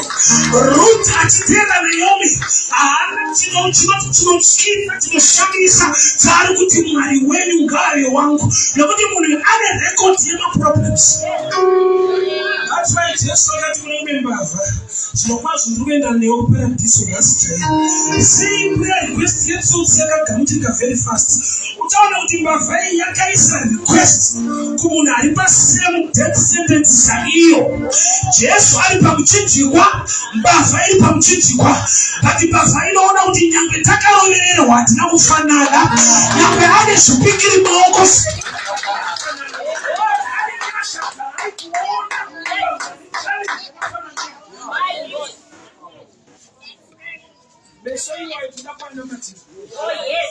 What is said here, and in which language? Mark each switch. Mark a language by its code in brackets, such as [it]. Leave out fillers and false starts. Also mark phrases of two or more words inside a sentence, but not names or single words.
[sn] Ruth achitera Naomi haana chinotyisa chinoshamisa chaari kuti Mwari wenyu ngave wangu, nokuti munhu ane rekodhi yemaproblems. [en] That's why [sn] Jesu akati murume mbavha zvinokwazo ndiri kuenda newo kuparadhiso nhasi chaiyo. Sei prayer request yetsotsi yakagamuchirika [en] very fast. [sn] Utaona kuti mbavha iyi yakaisa request kumunhu ari pasame [en] death sentence [sn] saiyo. Jesu ari pamuchinjikwa, mbavha iri pamuchinjikwa, but mbavha inoona kuti nyangwe takarovererwa hatina kufanana, nyangwe ane zvipikiri maoko [en] Oh yes.